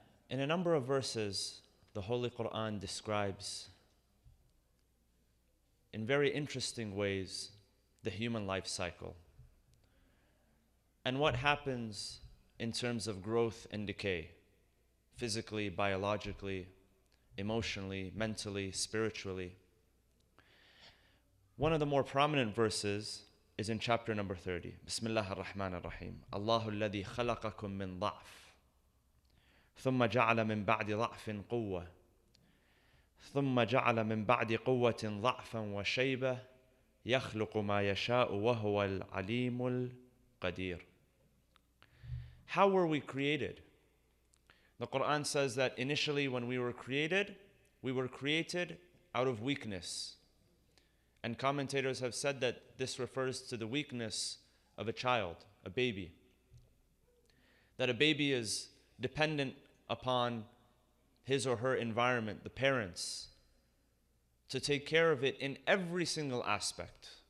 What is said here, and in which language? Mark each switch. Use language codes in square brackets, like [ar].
[en] In a number of verses, the Holy Quran describes in very interesting ways the human life cycle and what happens in terms of growth and decay, physically, biologically, emotionally, mentally, spiritually. One of the more prominent verses is in chapter number 30. Bismillah ar-Rahman ar-Rahim. [ar] Allahu alladhi khalaqakum min dha'f ثم جعل من بعد ضعف قوة ثم جعل من بعد قوة ضعفا وشيبة يخلق ما يشاء وهو العليم القدير. [en] How were we created? The Quran says that initially when we were created out of weakness. And commentators have said that this refers to the weakness of a child, a baby. That a baby is dependent upon his or her environment, the parents, to take care of it in every single aspect.